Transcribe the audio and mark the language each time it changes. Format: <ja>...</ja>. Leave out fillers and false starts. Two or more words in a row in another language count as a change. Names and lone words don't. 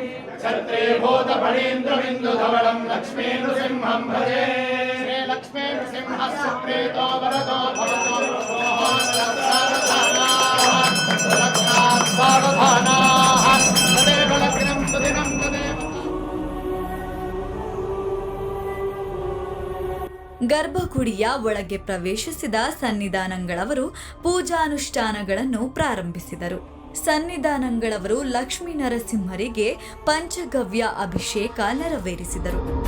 <sa>छत्रीभूतफणीन्द्रबिन्दुधवलं लक्ष्मीनृसिंहं भजे श्रीलक्ष्मीनृसिंहः सुप्रीतो वरदो भवतु सावधानाः तदेव लग्नं सुदिनं तदेव</sa> <kn>ಗರ್ಭಗುಡಿಯ ಒಳಗೆ ಪ್ರವೇಶಿಸಿದ ಸನ್ನಿಧಾನಂಗಳವರು ಪೂಜಾನುಷ್ಠಾನಗಳನ್ನು ಪ್ರಾರಂಭಿಸಿದರು. ಸನ್ನಿಧಾನಂಗಳವರು ಲಕ್ಷ್ಮೀ ನರಸಿಂಹರಿಗೆ ಪಂಚಗವ್ಯ ಅಭಿಷೇಕ ನೆರವೇರಿಸಿದರು.</kn>